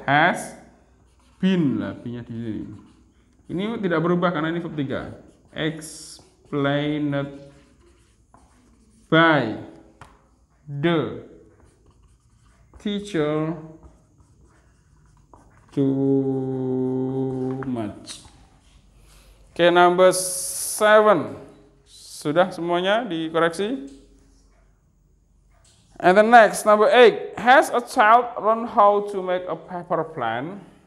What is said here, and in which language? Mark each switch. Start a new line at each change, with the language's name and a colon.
Indonesian: Has been, lah be-nya di sini. Ini tidak berubah karena ini verb 3.
English: Explained by the teacher too much. Oke, number 7.
Indonesian: Sudah semuanya dikoreksi?
English: And the next, number 8. Has a child learned how to make a paper plane?